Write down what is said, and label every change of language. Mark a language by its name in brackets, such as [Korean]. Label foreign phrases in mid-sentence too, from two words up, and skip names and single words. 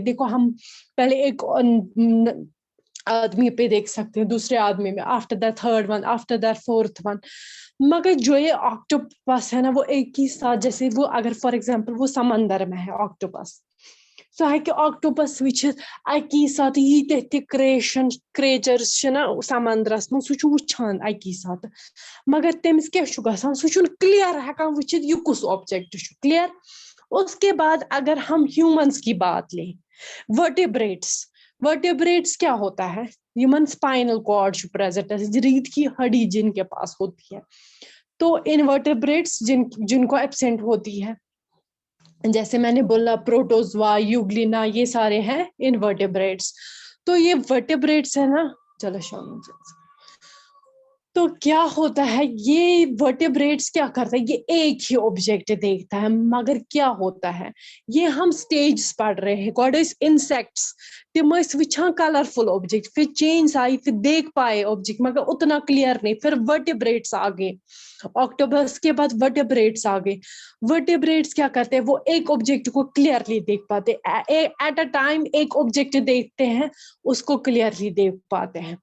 [Hindi] देखो हम पहले एक आदमी पे देख सकते हैं, दूसरे आदमी में, [English] after that third one, after that fourth one. [Hindi] मगर जो ये ऑक्टोपस है ना, वो एक ही साथ, जैसे वो अगर [English] for example [Hindi] वो समंदर में है ऑक्टोपस, सो है कि ऑक्टोपस अकी साथ ये [English] creation creatures [Hindi] ना समंदरस में, [Kashmiri] सह वुचान अकी साथ। मगर तमिस क्या गसान, सह क्लियर हेकान वुचित यह कुछ ऑब्जेक्ट क्लियर। [Hindi] उसके बाद अगर हम ह्यूमंस की बात लें, वर्टिब्रेट्स, वर्टिब्रेट्स क्या होता है, ह्यूमन [English] spinal cord [Hindi] प्रेजेंट है, रीढ़ की हड्डी जिनके पास होती है। तो इनवर्टिब्रेट्स जिनको एब्सेंट होती है, जैसे मैंने बोला प्रोटोजोआ, यूग्लिना, ये सारे हैं इनवर्टिब्रेट्स। तो ये वर्टिब्रेट्स है ना, चलो शाम। तो क्या होता है, ये वर्टिब्रेट्स क्या करता है, ये एक ही ऑब्जेक्ट देखता है, मगर क्या होता है, ये हम स्टेज पढ़ रहे हैं, [English] God is insects, [Kashmiri] तिम वुचान [Hindi] कलरफुल ऑब्जेक्ट, फिर चेंज आई, फिर देख पाए ऑब्जेक्ट, मगर उतना क्लियर नहीं। फिर वर्टिब्रेट्स आ गए, ऑक्टोपस के बाद वर्टिब्रेट्स आ गए। वर्टिब्रेट्स क्या करते हैं, वो एक ऑब्जेक्ट को क्लियरली देख पाते, [English] at a time [Hindi] एक ऑब्जेक्ट देखते हैं, उसको क्लियरली देख पाते हैं।